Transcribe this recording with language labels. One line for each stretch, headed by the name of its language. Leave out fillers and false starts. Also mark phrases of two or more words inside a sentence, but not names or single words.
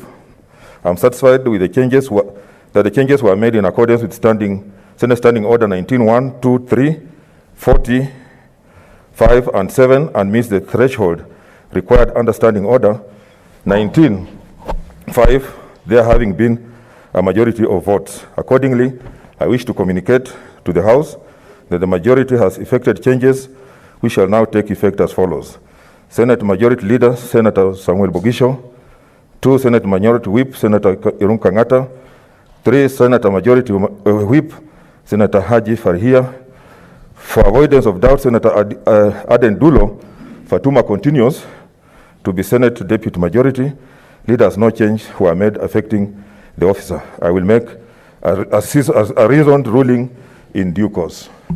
English: I'm satisfied with the changes that the changes were made in accordance with Senate Standing Order 19.1, 2, 3, 40, 5, and 7, and meets the threshold required under Standing Order 19.5, there having been a majority of votes. Accordingly, I wish to communicate to the House that the majority has effected changes which shall now take effect as follows. Senate Majority Leader, Senator Samuel Bogisho. 2, Senate Minority Whip, Senator Irungu Kangata. 3, Senator Majority Whip, Senator Haji Farhia. For avoidance of doubt, Senator Aden Dulo Fatuma continues to be Senate Deputy Majority Leader. No change were made affecting the officer. I will make a reasoned ruling in due course.